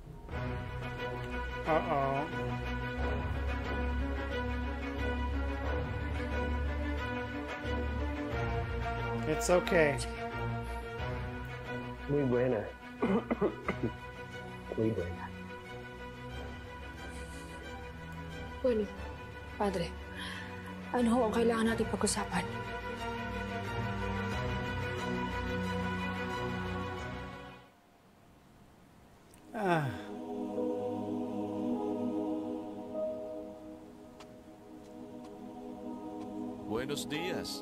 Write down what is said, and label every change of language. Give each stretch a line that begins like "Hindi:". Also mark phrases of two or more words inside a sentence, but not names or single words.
English: Uh-oh. It's okay.
Spanish: Muy buena. Muy buena. Bueno, Padre,
Filipino: ano ho ang kailangan natin pag-usapan? Ah.
Spanish: Buenos dias.